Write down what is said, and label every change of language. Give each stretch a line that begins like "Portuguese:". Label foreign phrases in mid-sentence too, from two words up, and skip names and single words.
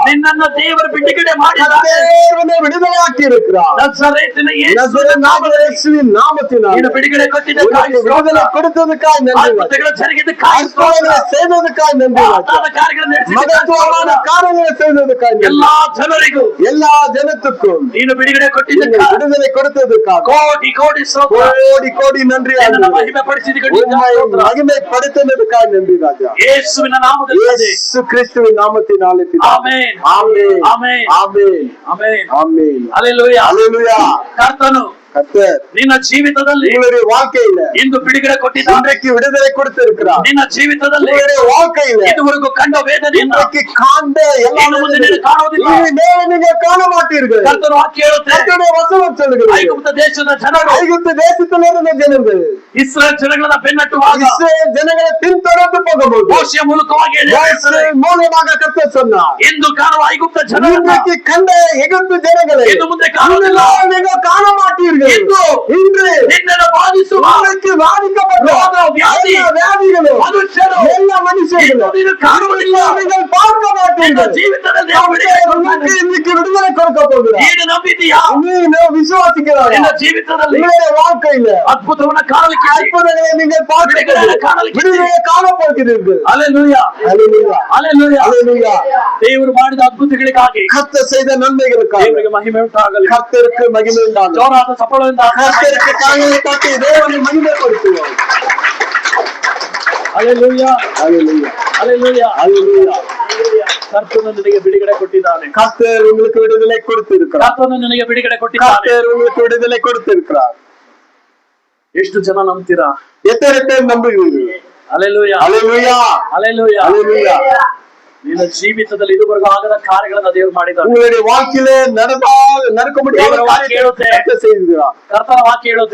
Kannada: ನಿನ್ನನ್ನು ದೇವರು ಬಿಡುಗಡೆ ಮಾಡಿದ್ದಾನೆ.
Tamil: தேவனை விடுதலையாக்கி இருக்கிறார்.
Kannada: ನಜರೇತಿನ ಯೇಸು
Tamil: நசரேயனாகிய இயேசுவின் நாமத்தினால்
Kannada: ನೀನು ಬಿಡುಗಡೆ ಕೊಟ್ಟಿದ್ದ
Tamil: உனக்கு விடுதலை கொடுத்ததுக்காய் நன்றி ராஜா.
Kannada: ಅದ್ಭುತಗಳು ಜರುಗಿದ್ದಕ್ಕಾಗಿ ಸ್ತೋತ್ರ.
Tamil: அற்புதங்களை செய்ததுக்காய் நன்றி ராஜா.
Kannada: ಮಹತ್ತಾದ ಕಾರ್ಯಗಳನ್ನು
Tamil: மகத்துவமான
Kannada: ನಡೆಸಿದ್ದಕ್ಕಾಗಿ
Tamil: காரியங்களை செய்ததுக்காய் நன்றி.
Kannada: ಎಲ್ಲಾ ಜನರಿಗೂ
Tamil: எல்லா ஜனத்துக்கும்
Kannada: ನೀನು ಬಿಡುಗಡೆ
Tamil: நீங்கள்
Kannada: ಕೊಟ್ಟಿದ್ದಕ್ಕಾಗಿ
Tamil: விடுதலை கொடுத்ததுக்காக
Kannada: ಕೋಟಿ ಕೋಟಿ ಸ್ತೋತ್ರ.
Tamil: கோடி கோடி நன்றி
Kannada: ನಿನ್ನನ್ನು
Tamil: ஆண்டவரே.
Kannada: ಮಹಿಮೆ ಪಡಿಸಿದ
Tamil: உம்மை மகிமைப்படுத்தினதுக்காய் நன்றி ராஜா.
Kannada: ಯೇಸುವಿನ ನಾಮದಲ್ಲಿ
Tamil: இயேசு கிறிஸ்துவின் நாமத்தினாலே பிதாவே.
Kannada: ಆಮೆನ್.
Tamil: ஆமென்.
Kannada: ಆಮೆನ್.
Tamil: ஆமென்.
Kannada: ಆಮೆನ್.
Tamil: ஆமென்.
Kannada: ಹಲ್ಲೆಲೂಯಾ.
Tamil: அல்லேலூயா.
Kannada: ಕರ್ತನು
Tamil: கர்த்தர்
Kannada: ನಿನ್ನ ಜೀವಿತದಲ್ಲಿ
Tamil: உங்களுடைய வாழ்க்கையில
Kannada: ಇಂದು ಬಿಡುಗಡೆ ಕೊಟ್ಟಿದ್ದಾನೆ.
Tamil: இன்றைக்கு விடுதலை கொடுத்திருக்கிறார்.
Kannada: ನಿನ್ನ ಜೀವಿತದಲ್ಲಿ
Tamil: உங்களுடைய வாழ்க்கையில
Kannada: ಇದುವರೆಗೂ ಕಂಡ ವೇದನೆಯಿಂದ
Tamil: இன்றைக்கு காண்ட எல்லா
Kannada: ಇನ್ನು ಮುಂದೆ ನೀನು ಕಾಣುವುದಿಲ್ಲ.
Tamil: இனிமேல் நீங்கள் காண மாட்டீர்கள்.
Kannada: ಕರ್ತನು ವಾಕ್ಯ ಹೇಳುತ್ತೆ,
Tamil: கர்த்தருடைய வசனம் சொல்லுகிறது,
Kannada: ಐಗುಪ್ತ ದೇಶದ ಜನರು
Tamil: ஐகுப்து தேசத்திலிருந்த ஜனங்கள்
Kannada: ಇಸ್ರೇಲ್ ಜನಗಳನ್ನ ಬೆನ್ನಟ್ಟುವಾಗ
Tamil: இஸ்ரவேல் ஜனங்களை பின்தொடர்ந்து போகும்போது
Kannada: ಮೋಶೆಯ ಮೂಲಕವಾಗಿ ಹೇಳ್ತಾರೆ,
Tamil: மோசே மூலமாக கர்த்தர் சொன்னார்,
Kannada: ಇಂದು ಕಾಣುವ ಐಗುಪ್ತ ಜನರನ್ನ
Tamil: இன்றைக்கு கண்ட எகிப்து ஜனங்களை
Kannada: ಇನ್ನು ಮುಂದೆ ಕಾಣುವುದಿಲ್ಲ.
Tamil: இனிமேல் நீங்கள் காண மாட்டீர்கள்.
Kannada: ಇಂದು
Tamil: இன்று
Kannada: ನಿನ್ನನ್ನು ಬಾಧಿಸುವ
Tamil: உங்களுக்கு பாதிக்கப்பட்ட
Kannada: ರೋಗ, ವ್ಯಾಧಿ,
Tamil: எல்லா வியாதிகளும்
Kannada: ಮನುಷ್ಯರು
Tamil: எல்லா மனுஷர்களும்
Kannada: ಇಂದು ನೀನು ಕಾಣುವುದಿಲ್ಲ.
Tamil: நீங்கள் பார்க்க
Kannada: ನಿನ್ನ
Tamil: மாட்டீர்கள்.
Kannada: ಜೀವಿತದಲ್ಲಿ ದೇವರು ಬಿಡುಗಡೆ
Tamil: உங்களுக்கு
Kannada: ಕೊಡ್ತಾನೆ.
Tamil: இன்னைக்கு விடுதலை கொடுக்க போகிறார்.
Kannada: ನೀನು ನಂಬಿದ್ದೀಯಾ?
Tamil: நீ விசுவாசிக்கிறாயா?
Kannada: ನಿನ್ನ ಜೀವಿತದಲ್ಲಿ
Tamil: உங்களுடைய வாழ்க்கையில
Kannada: ಅದ್ಭುತವನ್ನ ಕಾಣಲಿಕ್ಕೆ
Tamil: அற்புதங்களை நீங்கள் விடுதலை காண பார்க்க விடுதலை காண போகிறீர்கள்.
Kannada: ಹಲ್ಲೆಲೂಯಾ.
Tamil: அல்லேலூயா.
Kannada: ಹಲ್ಲೆಲೂಯಾ.
Tamil: அல்லேலூயா.
Kannada: ದೇವರು ಮಾಡಿದ ಅದ್ಭುತಗಳಿಗಾಗಿ
Tamil: கர்த்தர் செய்த நன்மைகளுக்காக
Kannada: ದೇವರಿಗೆ ಮಹಿಮೆ ಉಂಟಾಗಲಿ.
Tamil: கர்த்தருக்கு மகிமை உண்டாகும்.
Kannada: ಜೋರಾದ ಸಫಲದಿಂದ
Tamil: கர்த்தருக்கு காயங்களை தட்டி தேவனை மகிமைப்படுத்துவோம்.
Kannada: ಹಲ್ಲೆಲೂಯಾ.
Tamil: அல்லேலூயா.
Kannada: ಹಲ್ಲೆಲೂಯಾ.
Tamil: அல்லேலூயா.
Kannada: ಕರ್ತನು ನಿನಗೆ ಬಿಡುಗಡೆ ಕೊಟ್ಟಿದ್ದಾನೆ.
Tamil: கர்த்தர் உங்களுக்கு விடுதலை கொடுத்திருக்கிறார்.
Kannada: ಕರ್ತನು ನಿನಗೆ ಬಿಡುಗಡೆ ಕೊಟ್ಟಿದ್ದಾನೆ.
Tamil: கர்த்தர் உங்களுக்கு விடுதலை கொடுத்திருக்கிறார்.
Kannada: ಎಷ್ಟು ಜನ ನಂಬ್ತೀರಾ?
Tamil: எத்தனை பேர் நம்புகிறீர்கள்?
Kannada: ಹಲ್ಲೆಲೂಯಾ.
Tamil: அல்லேலூயா.
Kannada: ಹಲ್ಲೆಲೂಯಾ.
Tamil: அல்லேலூயா.
Kannada: ನಿನ್ನ ಜೀವಿತದಲ್ಲಿ ಇದುವರೆಗೂ ಆಗದ ಕಾರ್ಯಗಳನ್ನ ದೇವರು ಮಾಡಿದ್ದಾನೆ.
Tamil: உங்களுடைய வாழ்க்கையில நடக்க முடியாத தேவர வாக்கியம் காரியத்தை
Kannada: ಹೇಳುತ್ತೆ.
Tamil: கர்த்தர் செய்கிறார்.
Kannada: ಕರ್ತನ ವಾಕ್ಯ ಹೇಳುತ್ತೆ,